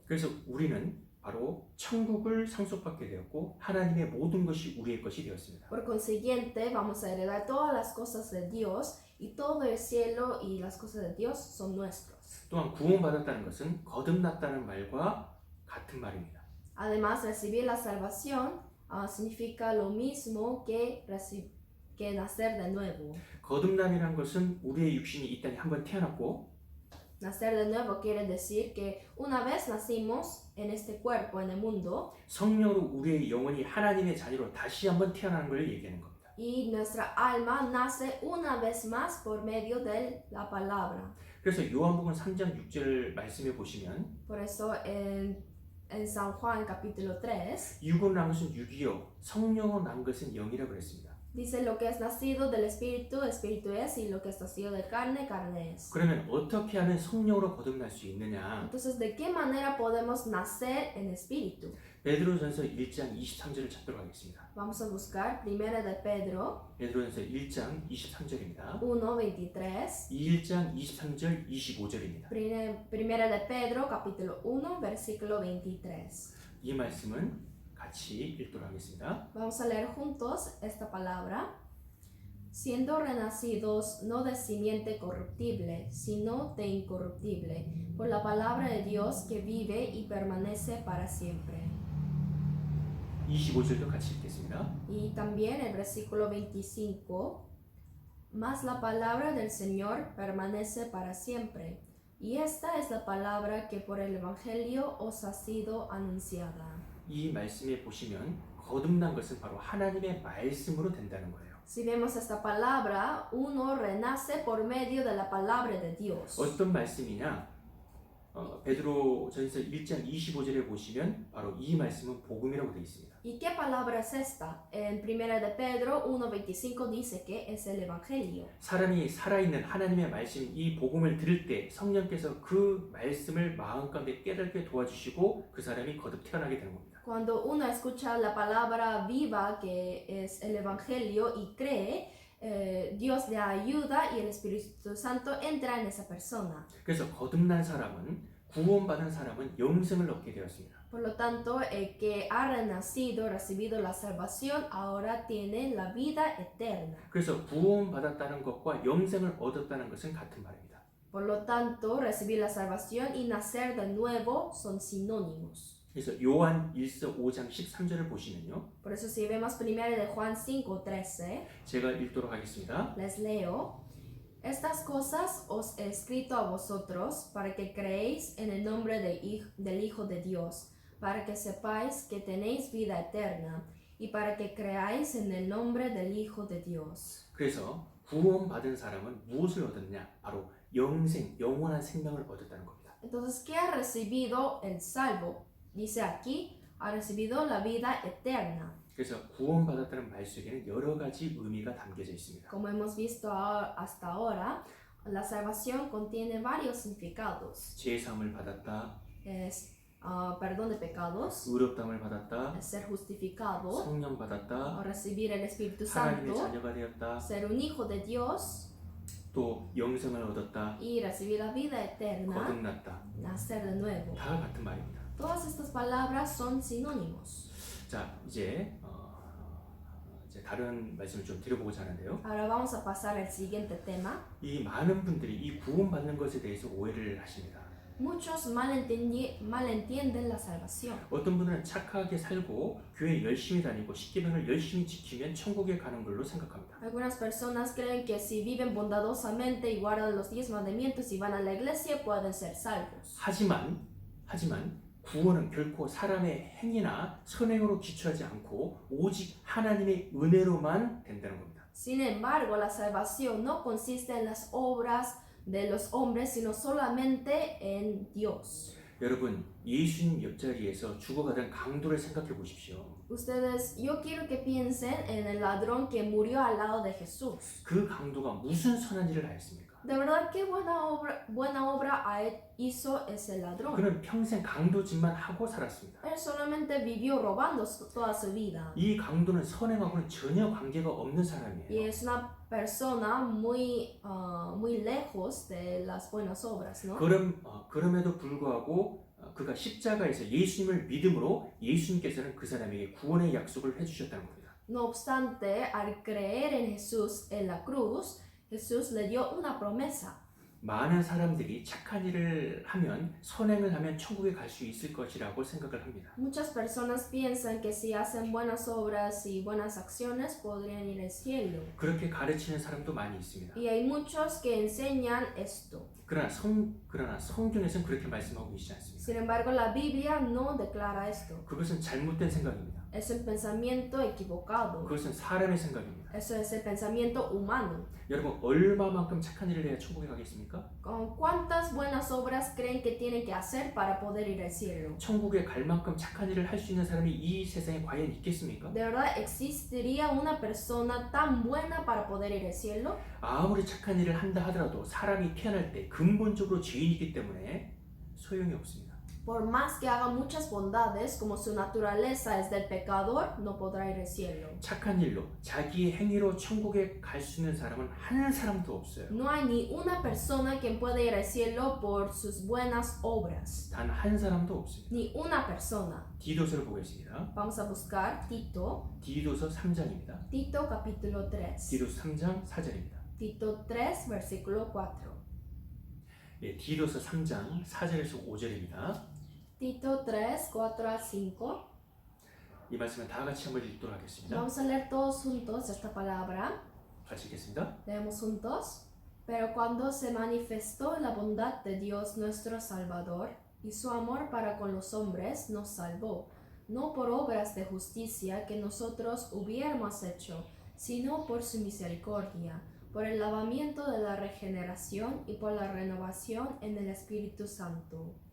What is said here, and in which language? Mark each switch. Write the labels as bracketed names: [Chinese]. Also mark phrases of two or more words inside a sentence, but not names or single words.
[Korean] 그래서 우리는 바로 천국을 상속받게 되었고 하나님의 모든 것이 우리의 것이 되었습니다. [Spanish] Por consiguiente, vamos a heredar todas las cosas de Dios y todo el cielo y las cosas de Dios son nuestros. [Korean] 또한 구원받았다는 것은 거듭났다는 말과 같은 말입니다. [Spanish] Además, recibir la salvación significa lo mismo que nacer de nuevo. [Korean] 거듭남이란 것은 우리의 육신이 이 땅에 한번 태어났고 [Spanish] Nacer de nuevo quiere decir que una vez nacimos en este cuerpo, en el mundo, [Korean] 성령으로 우리의 영혼이 하나님의 자녀로 다시 한번 태어나는 걸 얘기하는 겁니다. [Spanish] y nuestra alma nace una vez más por medio de la palabra. [Korean] 그래서 요한복음 3장 6절 말씀해 보시면 [Spanish] Por eso en San Juan capítulo 3 [Korean] 육으로 난 것은 육이요 성령으로 난 것은 영이라고 그랬습니다. [Spanish] dice lo que es nacido del espíritu, espíritu es, y lo que es nacido de carne, carne es. [Korean] 그러면 어떻게 하면 성령으로 거듭날 수 있느냐? [Spanish] Entonces, ¿de qué manera podemos nacer en espíritu? [Korean] 베드로전서 1장 23절을 찾도록 하겠습니다. [Spanish] Vamos a buscar Primera de Pedro 베드로전서 1장 23절입니다. 1:23. [Korean] 1장 23절 25절입니다. [Spanish] Primera de Pedro, capítulo 1, versículo 23. [Korean] 이 말씀은 같이 읽도록 하겠습니다. [Spanish] Vamos a leer juntos esta palabra. Siendo renacidos no de simiente corruptible, sino de incorruptible, por la palabra de Dios que vive y permanece para siempre. [Korean] 25절도 같이 읽겠습니다. [Spanish] Y también el versículo 25. Mas la palabra del Señor permanece para siempre. Y esta es la palabra que por el Evangelio os ha sido anunciada. [Korean] 이 말씀에 보시면 거듭난 것은 바로 하나님의 말씀으로 된다는 거예요. [Spanish] Si vemos esta palabra, uno renace por medio de la palabra de Dios. [Korean] 어떤 말씀이냐? 베드로전서 1장 25절에 보시면 바로 이 말씀은 복음이라고 되어 있습니다. [Spanish] ¿Y qué palabra es esta? En Primera de Pedro 1:25 dice que es el Evangelio. [Korean] 사람이 살아있는 하나님의 말씀, 이 복음을 들을 때 성령께서 그 말씀을 마음 가운데 깨닫게 도와주시고 그 사람이 거듭 태어나게 되는 겁니다. [Spanish] Cuando uno escucha la palabra viva que es el Evangelio y cree, Dios le ayuda y el Espíritu Santo entra en esa persona. [Korean] 그래서 거듭난 사람은 구원받은 사람은 영생을 얻게 되었습니다. [Spanish] Por lo tanto, el que ha renacido, recibido la salvación, ahora tiene la vida eterna. [Korean] 그래서 구원받았다는 것과 영생을 얻었다는 것은 같은 말입니다. [Spanish] Por lo tanto, recibir la salvación y nacer de nuevo son sinónimos. [Korean] 그래서 요한 1서 5장 13절을 보시면요. [Spanish] Por eso si vemos primero de Juan 5:13, [Korean] 제가 읽도록 하겠습니다. [Spanish] les leo. Estas cosas os he escrito a vosotros para que creéis en el nombre del Hijo de Dios, para que sepáis que tenéis vida eterna y para que creáis en el nombre del Hijo de Dios. [Korean] 그래서 구원받은 사람은 무엇을 얻었냐? 바로 영생, 영원한 생명을 얻었다는 겁니다. [Spanish] Entonces, ¿qué ha recibido el salvo? Dice aquí, ha recibido la vida eterna. [Korean] 그래서 구원받았다는 말 속에는 여러 가지 의미가 담겨져 있습니다. [Spanish] Como hemos visto hasta ahora, la salvación contiene varios significados. [Korean] 죄 사함을 받았다, [Spanish] Es perdón de pecados, [Korean] 의롭다함을 받았다, [Spanish] es ser justificado, [Korean] 성령 받았다, [Spanish] recibir el Espíritu [Korean] 하나님의 [Spanish] Santo, [Korean] 자녀가 되었다, [Spanish] ser un hijo de Dios [Korean] 또 영생을 얻었다, [Spanish] y recibir la vida eterna, [Korean] 거듭났다. [Spanish] nacer de nuevo. [Korean] 다 같은 말입니다. [Spanish] Todas estas palabras son sinónimos. [Korean] 자, 이제 이제 다른 말씀을 좀 드려보고자 하는데요. [Spanish] Ahora vamos a pasar al siguiente tema. [Korean] 이 많은 분들이 이 구원받는 것에 대해서 오해를 하십니다. [Spanish] Muchos malentienden la salvación. [Korean] 어떤 분은 착하게 살고 교회 열심히 다니고 십계명을 열심히 지키면 천국에 가는 걸로 생각합니다. [Spanish] Algunas personas creen que si viven bondadosamente y guardan los 10 mandamientos y van a la iglesia pueden ser salvos. [Korean] 하지만 구원은 결코 사람의 행위나 선행으로 기초하지 않고 오직 하나님의 은혜로만 된다는 겁니다. [Spanish] Sin embargo, la salvación no consiste en las obras de los hombres, sino solamente en Dios. [Korean] 여러분, 예수님 옆자리에서 죽어가던 강도를 생각해 보십시오. [Spanish] Ustedes, yo quiero que piensen en el ladrón que murió al lado de Jesús. [Korean] 그 강도가 무슨 선한 일을 하였습니까? [Spanish] De verdad, qué buena obra hizo ese ladrón. [Korean] 그는 평생 강도짓만 하고 살았습니다. [Spanish] Él solamente vivió robando toda su vida. [Korean] 이 강도는 선행하고는 전혀 관계가 없는 [Spanish] Y [Korean] 사람이에요. [Spanish] es una persona muy lejos de las buenas obras, ¿no? [Korean] 그럼에도 불구하고 그가 십자가에서 예수님을 믿음으로 예수님께서는 그 사람에게 구원의 약속을 해주셨다는 겁니다. [Spanish] No obstante, al creer en Jesús en la cruz, Jesús le dio una promesa. [Korean] 많은 사람들이 착한 일을 하면 선행을 하면 천국에 갈 수 있을 것이라고 생각을 합니다. [Spanish] Muchas personas piensan que si hacen buenas obras y buenas acciones podrían ir al cielo. [Korean] 그렇게 가르치는 사람도 많이 있습니다. [Spanish] Y hay muchos que enseñan esto. [Korean] 그러나 성경에서는 그렇게 말씀하고 계시지 않습니다. [Spanish] Sin embargo, la Biblia no declara esto. [Korean] 그것은 잘못된 생각입니다. [Spanish] Es un pensamiento equivocado. [Korean] 그것은 사람의 생각입니다. [Spanish] Eso es el pensamiento humano. [Korean] 여러분, 얼마만큼 착한 일을 해야 천국에 가겠습니까? [Spanish] ¿Con cuántas buenas obras creen que tienen que hacer para poder ir al cielo? [Korean] 천국에 갈 만큼 착한 일을 할 수 있는 사람이 이 세상에 과연 있겠습니까? [Spanish] ¿De verdad existiría una persona tan buena para poder ir al cielo? [Korean] 아무리 착한 일을 한다 하더라도 사람이 태어날 때 근본적으로 죄인이기 때문에 소용이 없습니다. [Spanish] Por más que haga muchas bondades, como su naturaleza es del pecador, no podrá ir al cielo. [Korean] 착한 일로 자기의 행위로 천국에 갈 수 있는 사람은 한 사람도 없어요. [Spanish] No hay ni una persona que pueda ir al cielo por sus buenas obras. [Korean] 단 한 사람도 없습니다. [Spanish] Ni una persona. [Korean] 디도서를 보겠습니다. [Spanish] Vamos a buscar Tito, [Korean] 디도서 3장입니다. [Spanish] Tito capítulo 3. [Korean] 디도서 3장 4절입니다. [Spanish] Tito 3, versículo 4. [Korean] 예, 디도서 3장 4절에서 5절입니다. [Spanish] Tito 3, 4 a 5. [Korean] 이 말씀을 다 같이 한번 읽도록 하겠습니다. [Spanish] Vamos a leer todos juntos esta palabra. [Korean] 같이 읽겠습니다. [Spanish] Leemos juntos. Pero cuando se manifestó la bondad de Dios nuestro Salvador y su amor para con los hombres, nos salvó, no por obras de justicia que nosotros hubiéramos hecho, sino por su misericordia, por el lavamiento de la regeneración y por la renovación en el Espíritu Santo.